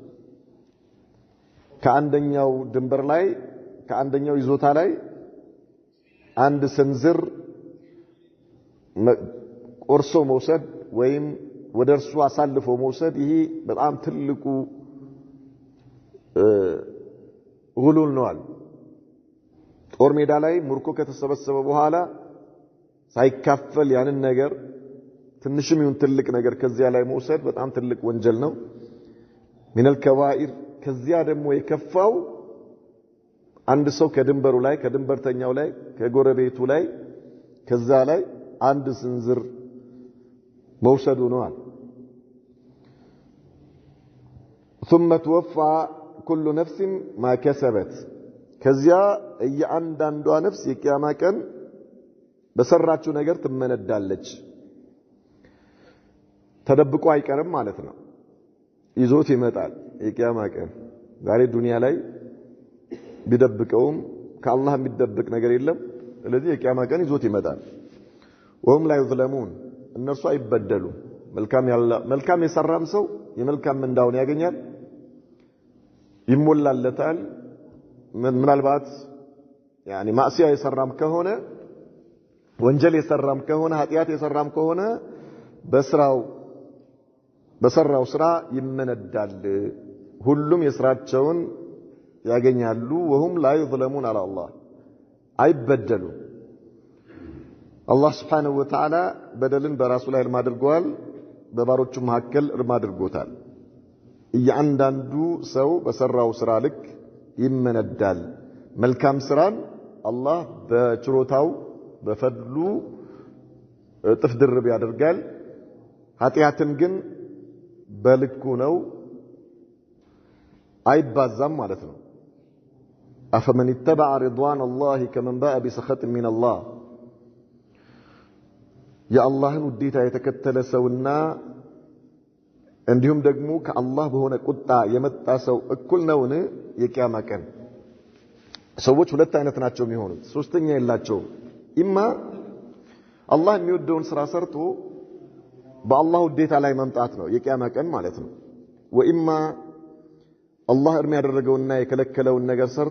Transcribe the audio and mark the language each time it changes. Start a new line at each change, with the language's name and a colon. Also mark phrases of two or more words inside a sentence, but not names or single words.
Amharic: ከአንደኛው ድንበር ላይ ከአንደኛው ይዞታ ላይ አንድ ስንዝር ቆርሶ መውሰድ ወይም ወደርሱ አሳልፎ መውሰድ ይሄ በጣም ትልቁ ጉሉል ነው አሉ ጦር ሜዳ ላይ ምርኮ ከተሰበሰበ በኋላ ሳይካፈል ያንን ነገር ትንሽም ይሁን ትልቅ ነገር ከዚያ ላይ መውሰድ በጣም ትልቅ ወንጀል ነው
Arabic: من الكبائر
Amharic: ከዚያ ደግሞ የከፋው አንድ ሰው ከድንበሩ ላይ ከድንበርተኛው ላይ ከጎረቤቱ ላይ ከዛ ላይ አንድ ስንዝር መውሰዱ ነው አለ
Arabic: ثم توفى كل نفس ما كسبت
Amharic: ከዚያ እያንዳንዷ ነፍስ የቂያማ ቀን በሰራችው ነገር ትመነዳለች ተደብቆ አይቀርም ማለት ነው ይዞት ይመጣል የቂያማ ቀን ዛሬ ዱንያ ላይ ቢደብቀውም ከአላህ የሚደብቅ ነገር የለም ስለዚህ የቂያማ ቀን ይዞት ይመጣል
Arabic: ወهم لا يظلمون
Amharic: እነርሱ አይበደሉም መልካም የሰራም ሰው የመልካም ምንዳውን ያገኛል ይሞላለታል ምናልባት يعني ማዕሲያ የሰራም ከሆነ ወንጀል የሰራም ከሆነ ኃጢያት የሰራም ከሆነ በሰራው ስራ ይመነዳል ሁሉም የስራቸውን ያገኛሉ
Arabic: وهم لا يظلمون على الله
Amharic: አይበደሉም አላህ
Arabic: سبحانه وتعالى
Amharic: በደልን በራሱ ላይ እርም አድርጓል በባሮቹ መካከል እርም አድርጎታል እያንዳንዱ ሰው በሰራው ስራ ልክ ይመነዳል መልካም ስራን አላህ በችሮታው በፈድሉ እጥፍ ድርብ ያደርጋል ኃጢያትን ግን በልኩ ነው አይባዛም ማለት ነው
Arabic: أفمن اتبع رضوان الله كمن باء بسخط من الله يا الله
Amharic: ውዴታ የተከተለ ሰውና እንዲሁም ደግሞ ከአላህ በሆነ ቁጣ የመጣ ሰው እኩል ነውን የቂያማ ቀን ሰዎች ሁለት አይነት ናቸው የሚሆኑት ሶስተኛ የላቸውም ኢማ አላህ የሚወደውን ስራ ሰርቶ በአላህ ውዴታ ላይ መምጣት ነው የቂያማ ቀን ማለት ነው ወኢማ አላህ እርም ያደረገውና የከለከለውን ነገር ሰርቶ